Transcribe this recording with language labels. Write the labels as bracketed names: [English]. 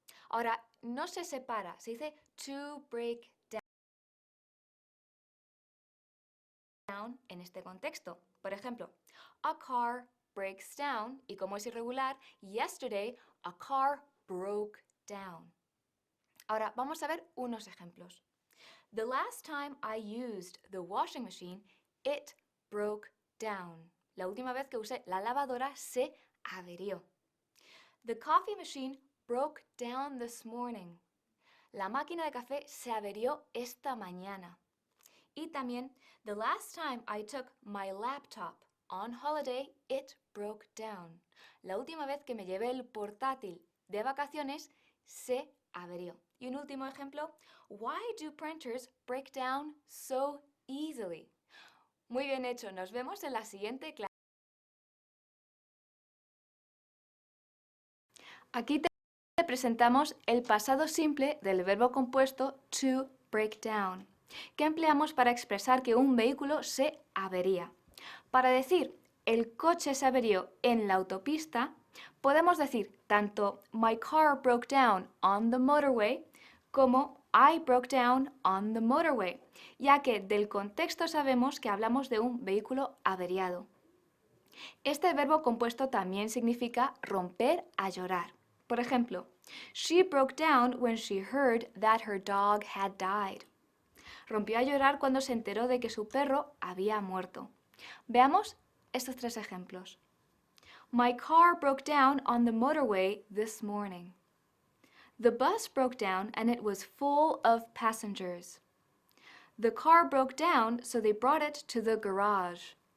[Spanish] Ahora, no se separa, se dice [English] to break down [Spanish] en este contexto. Por ejemplo, [English] a car breaks down [Spanish] y como es irregular, [English] yesterday a car broke down. [Spanish] Ahora vamos a ver unos ejemplos. [English] The last time I used the washing machine, it broke down. [Spanish] La última vez que usé la lavadora se averió. [English] The coffee machine broke down this morning. [Spanish] La máquina de café se averió esta mañana. Y también, [English] the last time I took my laptop on holiday, it broke down. [Spanish] La última vez que me llevé el portátil de vacaciones, se averió. Y un último ejemplo, [English] why do printers break down so easily? [Spanish] Muy bien hecho, nos vemos en la siguiente clase. Aquí te presentamos el pasado simple del verbo compuesto [English] to break down, [Spanish] que empleamos para expresar que un vehículo se avería. Para decir el coche se averió en la autopista, podemos decir tanto [English] my car broke down on the motorway [Spanish] como [English] I broke down on the motorway, [Spanish] ya que del contexto sabemos que hablamos de un vehículo averiado. Este verbo compuesto también significa romper a llorar. Por ejemplo, [English] she broke down when she heard that her dog had died. [Spanish] Rompió a llorar cuando se enteró de que su perro había muerto. Veamos estos tres ejemplos. [English] My car broke down on the motorway this morning. The bus broke down and it was full of passengers. The car broke down, so they brought it to the garage.